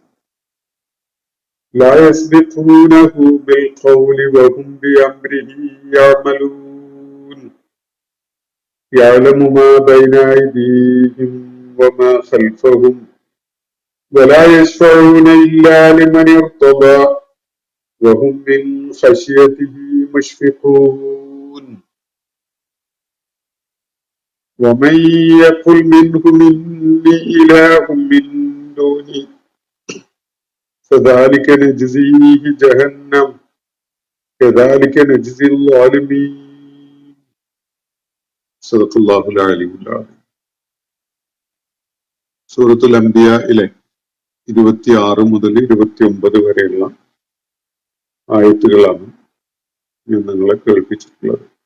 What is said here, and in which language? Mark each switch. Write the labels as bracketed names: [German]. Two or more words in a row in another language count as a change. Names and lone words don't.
[Arabic] لا يسبقونه بالقول وهم بأمره يعملون يعلم ما بين أيديهم وما خلفهم ولا يشفعون إلا لمن ارتضى وهم من خشيته مشفقون ومن يقل منهم إني إله من دونه فذلك نجزيه جهنم كذلك نجزي الظالمين. صدق الله العلي العظيم. [Malayalam] സൂറത്തുൽ അംബിയയിലെ 26 മുതൽ 29 വരെയുള്ള ആയത്തുകളാണ് ഞാൻ നിങ്ങളെ കേൾപ്പിച്ചിട്ടുള്ളത്.